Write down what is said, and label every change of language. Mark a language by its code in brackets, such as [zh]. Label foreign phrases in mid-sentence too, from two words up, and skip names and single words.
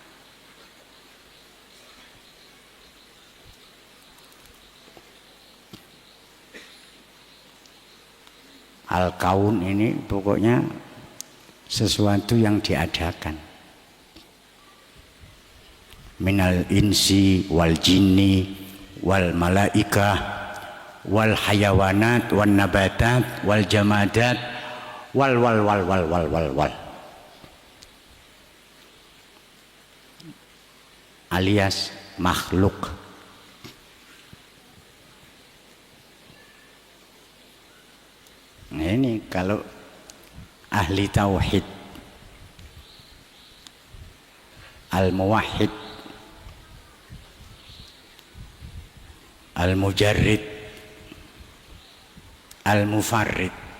[id] Al-kaun ini pokoknya sesuatu yang diadakan. [ar] من الإنس والجن والملائكة والحيوانات والنباتات والجمادات و [id] alias makhluk. Nah, ini kalau ahli tauhid, [ar] الموحد، المجرد، المفرد,